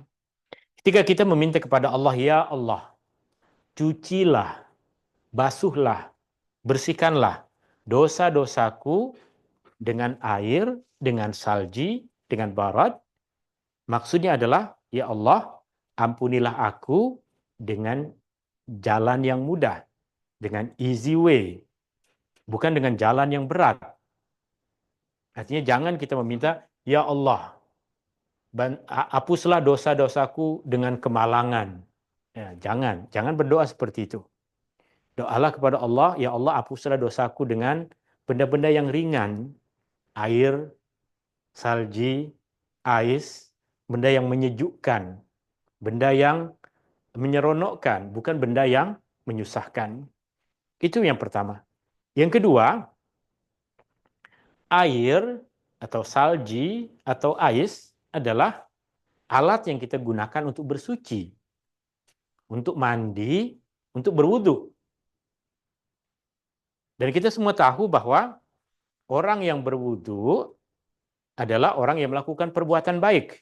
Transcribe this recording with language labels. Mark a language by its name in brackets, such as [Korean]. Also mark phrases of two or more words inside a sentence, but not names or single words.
[Malay] Ketika kita meminta kepada Allah, ya Allah, cucilah, basuhlah, bersihkanlah dosa-dosaku dengan air, dengan salji, dengan barat. Maksudnya adalah, ya Allah, ampunilah aku dengan jalan yang mudah, dengan [English] easy way, [Malay] bukan dengan jalan yang berat. Artinya jangan kita meminta, ya Allah, hapuslah dosa-dosaku dengan kemalangan. Ya, jangan berdoa seperti itu. Doalah kepada Allah, ya Allah hapuslah dosaku dengan benda-benda yang ringan, air, salji, ais, benda yang menyejukkan, benda yang menyeronokkan, bukan benda yang menyusahkan. Itu yang pertama. Yang kedua, air atau salji atau ais adalah alat yang kita gunakan untuk bersuci, untuk mandi, untuk berwudu. Dan kita semua tahu bahwa orang yang berwudu adalah orang yang melakukan perbuatan baik.